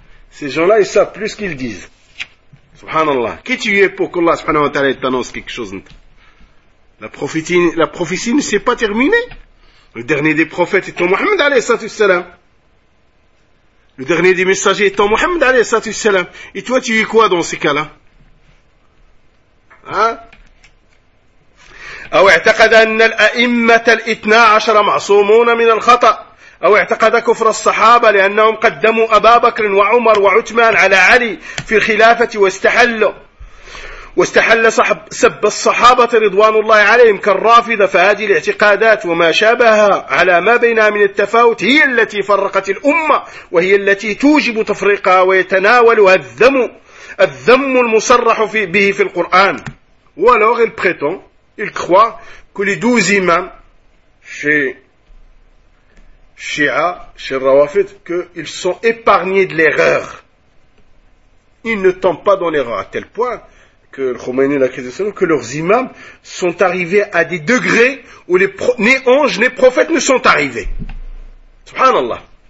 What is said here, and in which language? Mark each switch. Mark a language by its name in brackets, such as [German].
[French] Ces gens-là, ils savent plus ce qu'ils disent. Subhanallah, qui tu es pour qu'Allah subhanahu wa ta'ala t'annonce quelque chose? La prophétie ne s'est pas terminée. Le dernier des prophètes est en Mohammed alayhi sallallahu alayhi sallam. Le dernier des messagers est en Mohammed alayhi sallallahu alayhi sallam. Et toi, tu es quoi dans ces cas-là? [Arabic] أو اعتقد أن الأئمة الاثنى عشر معصومون من الخطأ، أو اعتقد كفر الصحابة لأنهم قدموا أبا بكر وعمر وعثمان على علي في الخلافة واستحل صحب سب الصحابة رضوان الله عليهم كالرافضة، فهذه الاعتقادات وما شابهها على ما بينها من التفاوت هي التي فرقت الأمة، وهي التي توجب تفريقها ويتناولها الذم المصرح به في القرآن. [French] ولوغ البريتون il croit que les 12 imams chez Shia, chez Rawafid, qu'ils sont épargnés de l'erreur. Ils ne tombent pas dans l'erreur, à tel point que le Khomeini l'a dit, que leurs imams sont arrivés à des degrés où ni anges, ni prophètes ne sont arrivés. Subhanallah.